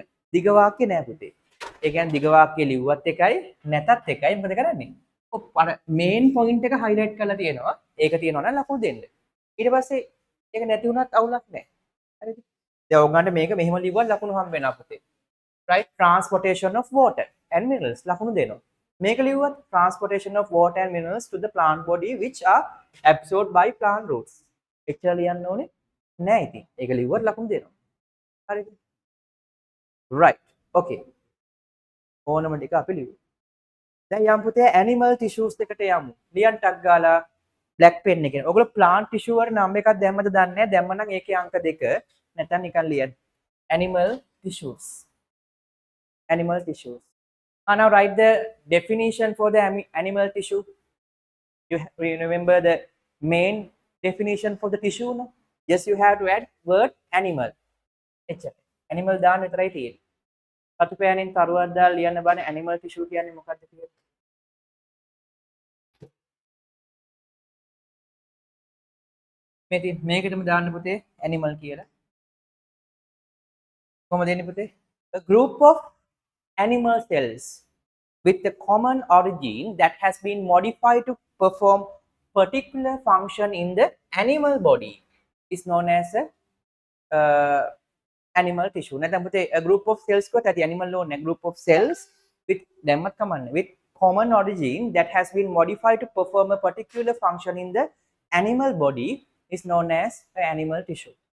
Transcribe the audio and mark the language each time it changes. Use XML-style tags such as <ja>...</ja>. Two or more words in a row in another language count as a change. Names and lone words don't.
<si>දිග වාක්‍ය නෑ පුතේ. ඒ කියන්නේ දිග වාක්‍ය ලිව්වත් එකයි නැතත් එකයි මොකද කරන්නේ? ඔව් අර</si> <en>main point</en> <si>එක හයිලයිට් කරලා තියෙනවා. ඒක තියෙනවා නම් ලකුණු දෙන්න. ඊට පස්සේ ඒක නැති වුණත් අවුලක් නෑ. හරිද? දැන් ඔයගන්ට මේක මෙහෙම ලිව්වත් ලකුණු හම්බ වෙනවා පුතේ.</si> <en>right? Transportation of water and minerals</en> <si>ලකුණු දෙනවා. මේක ලිව්වත්</si> <en>transportation of water and minerals to the plant body which are absorbed by plant roots.</en> <si>එච්චර ලියන්න ඕනේ නෑ ඉතින්. ඒක ලිව්වට ලකුණු දෙනවා.</si> <en>හරිද? right. okay.</en> <si>ඕනම ටික අපි ලියමු. දැන් යම් පුතේ</si> <en>animal tissues</en> <si>එකට යමු. ලියන් ටක් ගාලා</si> <en>black pen</en> <si>එකෙන්. ඔයගොල්ලෝ</si> <en>plant tissue</en> <si>වල නම් එකක් දැම්මද දන්නේ නැහැ. දැම්ම නම් ඒකේ අංක 2 නැත්නම් නිකන් ලියන්න.</si> <en>animal tissues. Animal tissues. Now write the definition for the animal tissue. You remember the main definition for the tissue? No? Yes, you have to add word animal.</en> <si>Animal දාන්න විතරයි තියෙන්නේ. සතු පෑනෙන් තරුවක් දාලා ලියන්න බෑ</si> <en>animal tissue</en> <si>කියන්නේ මොකක්ද කියලා. මේකටම දාන්න පුතේ animal කියලා. කොහොමද එන්නේ පුතේ?</si> <en>A group of animal cells with a common origin that has been modified to perform particular function in the animal body is known as a animal tissue.</en> <si>නැත්නම් පුතේ</si> <en>a group of cells</en> <si>කොට ඇති</si> <en>animal ඕනේ a group of cells with</en> <si>දැම්මත් කමන්නේ</si> <en>with common origin that has been modified to perform a particular function in the animal body is known as a animal tissue.</en>